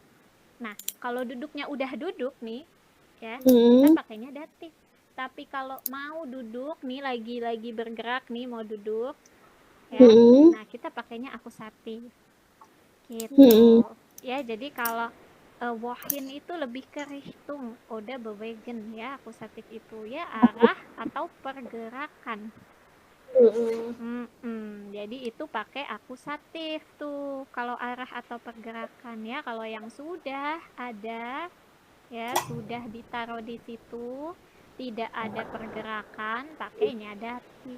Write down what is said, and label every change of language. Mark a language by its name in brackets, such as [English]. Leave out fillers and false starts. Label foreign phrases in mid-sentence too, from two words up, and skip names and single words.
[Indonesian] Nah, kalau duduknya udah duduk nih, ya, kita pakainya datif. Tapi kalau mau duduk nih, lagi bergerak nih, mau duduk, ya, nah kita pakainya akusatif. Gitu. Ya, jadi kalau wohin itu lebih ke [German] Richtung oder bewegen [Indonesian] ya, akusatif itu ya arah atau pergerakan. Jadi itu pakai akusatif tuh kalau arah atau pergerakan ya. Kalau yang sudah ada ya, sudah ditaruh di situ, tidak ada pergerakan, pakainya datif.